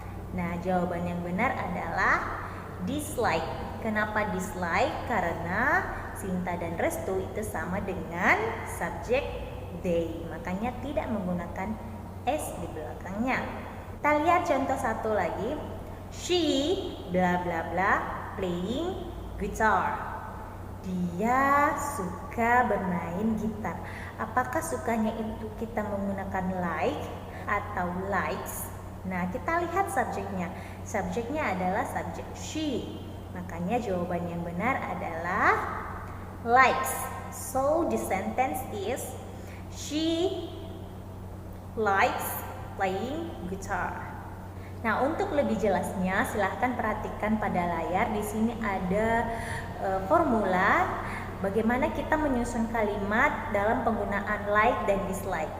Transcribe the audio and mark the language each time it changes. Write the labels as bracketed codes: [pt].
[id] Nah, jawaban yang benar adalah dislike. Kenapa dislike? Karena Sinta dan Restu itu sama dengan subjek they, makanya tidak menggunakan s di belakangnya. Kita lihat contoh satu lagi. [en] She bla bla bla playing guitar. [id] Dia suka bermain gitar. Apakah sukanya itu kita menggunakan like atau likes? Nah, kita lihat subjeknya. Subjeknya adalah subjek she. Makanya jawaban yang benar adalah likes. [en] So the sentence is she likes playing guitar. [id] Nah, untuk lebih jelasnya silahkan perhatikan pada layar. Di sini ada formula bagaimana kita menyusun kalimat dalam penggunaan like dan dislike.